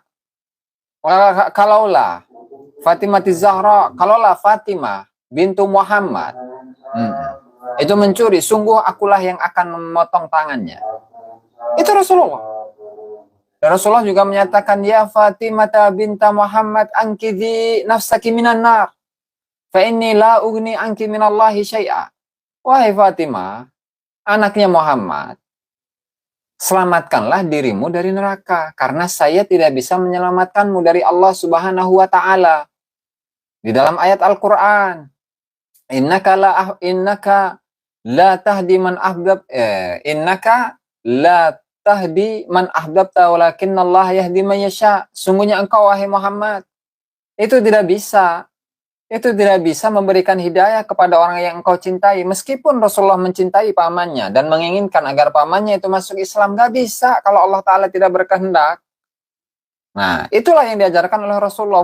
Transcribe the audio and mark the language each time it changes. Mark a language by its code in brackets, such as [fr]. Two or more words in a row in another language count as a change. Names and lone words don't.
[id] Kalaulah Fatimah Zahra, kalaulah Fatimah bintu Muhammad itu mencuri, sungguh akulah yang akan memotong tangannya. Itu Rasulullah. Dan Rasulullah juga menyatakan, [ar] يا فاطمة بنت محمد أنقذي نفسك من النار. فإني لا أغني عنك من الله شيئا. [id] Wahai Fatimah, anaknya Muhammad, selamatkanlah dirimu dari neraka. Karena saya tidak bisa menyelamatkanmu dari Allah [ar] سبحانه وتعالى. [id] Di dalam ayat Al-Quran, [ar] إنك لا تهدي من أحببت إنك لا تهدي من أحببت ولكن الله يهدي من يشاء. [id] Sungguhnya engkau wahai Muhammad itu tidak bisa memberikan hidayah kepada orang yang engkau cintai. Meskipun Rasulullah mencintai pamannya dan menginginkan agar pamannya itu masuk Islam, gak bisa kalau Allah Ta'ala tidak berkehendak. Nah, itulah yang diajarkan oleh Rasulullah.